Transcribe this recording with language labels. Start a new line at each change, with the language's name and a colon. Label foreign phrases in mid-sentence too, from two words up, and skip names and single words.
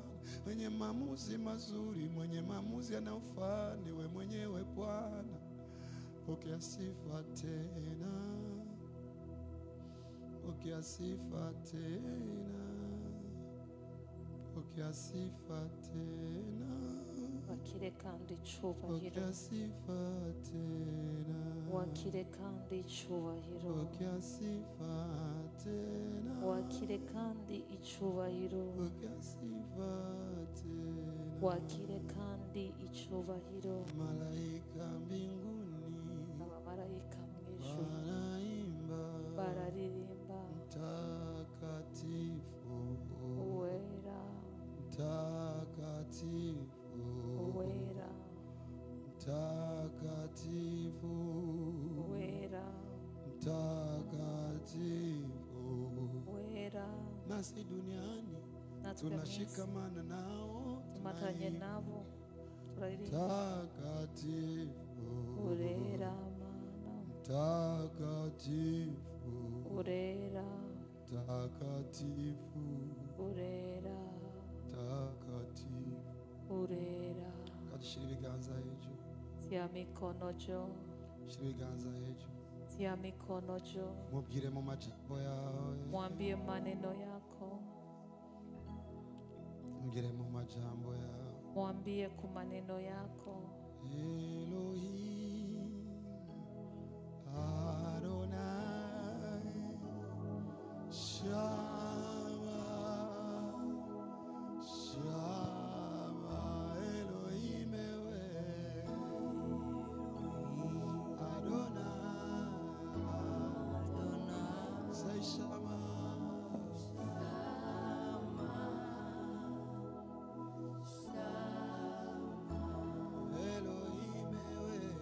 Swahili: Mwenye maamuzi mazuri, mwenye maamuzi yanayofaa ni wewe mwenyewe Bwana. Pokea sifa tena. Pokea sifa tena. Pokea sifa tena.
Kinyarwanda: wakire kandi icyubahiro,
Swahili: pokea sifa tena,
Kinyarwanda: wakire kandi icyubahiro,
Swahili: pokea sifa tena,
Kinyarwanda: wakire kandi icyubahiro,
Swahili: pokea sifa tena,
Kinyarwanda: wakire kandi icyubahiro.
Swahili: malaika mbinguni
Kinyarwanda: Abamarayika mu ijuru
Swahili: wanaimba
Kinyarwanda: bararirimba,
Swahili: mtakatifu,
Kinyarwanda: uwera,
Swahili: mtakatifu,
Kinyarwanda: uwera,
Swahili: mtakatifu,
Kinyarwanda: uwera,
Swahili: mtakatifu.
Kinyarwanda: uwera.
Swahili: Nasi duniani
Kinyarwanda: Natwe
Swahili: tunashikamana nao,
Kinyarwanda: tumatanye nabo turaririmba,
Swahili: mtakatifu,
Kinyarwanda: urera Mana,
Swahili: mtakatifu,
Kinyarwanda: urera,
Swahili: mtakatifu,
Kinyarwanda: urera,
Swahili: mtakatifu.
Kinyarwanda: urera. Kadushyira ibiganza hejuru,
Swahili: Tia mikono juu,
Kinyarwanda: shyira ibiganza hejuru,
Swahili: tia mikono juu,
Kinyarwanda: mubwire mu majambo yawe,
Swahili: mwambie maneno yako,
Kinyarwanda: mubwire mu majambo yawe.
Swahili: mwambie ku maneno yako. Elohim Adonai Shama Shama Elohim ewe Adonai say Shama Elohim ewe